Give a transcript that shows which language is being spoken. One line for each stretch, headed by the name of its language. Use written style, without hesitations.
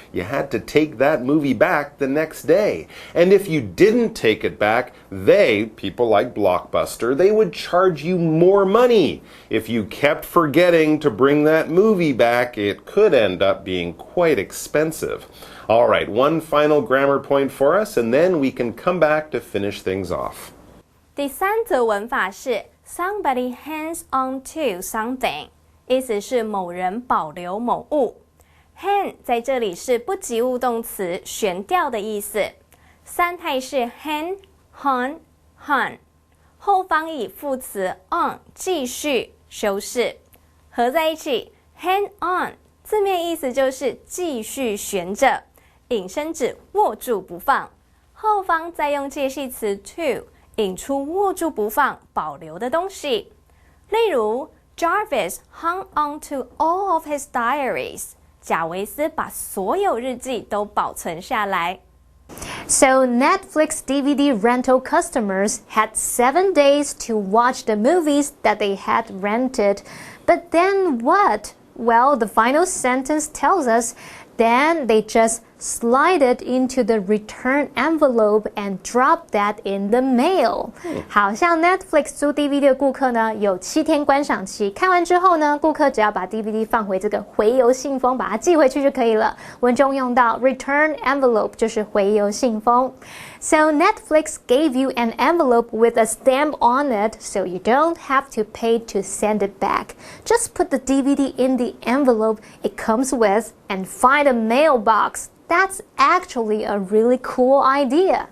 English: You had to take that movie back the next day. And if you didn't take it back, people like Blockbuster, they would charge you more money. If you kept forgetting to bring that movie back, it could end up being quite expensive. All right, one final grammar point for us, and then we can come back to finish things off.
Chinese: 第三则文法是 somebody hangs on to something， 意思是某人保留某物。 hang 在这里是不及物动词，悬吊的意思。三态是 hang hung，后方以副词 on 继续修饰，合在一起 hang on， 字面意思就是继续悬着，引申指握住不放，后方再用介系词 to 引出握住不放保留的东西。例如
English: Jarvis hung on to all of his diaries，
Chinese: 贾维斯把所有日记都保存下来。
English: So Netflix DVD rental customers had 7 days to watch the movies that they had rented. But then what? Well, the final sentence tells us then they just slide it into the return envelope and drop that in the mail.
Chinese: 好像 Netflix 租 DVD 的顾客呢，有7天观赏期，看完之后呢，顾客只要把 DVD 放回这个回邮信封，把它寄回去就可以了。文中用到 return envelope 就是回邮信封。
English: So Netflix gave you an envelope with a stamp on it, so you don't have to pay to send it back. Just put the DVD in the envelope it comes with and find a mailbox. That's actually a really cool idea.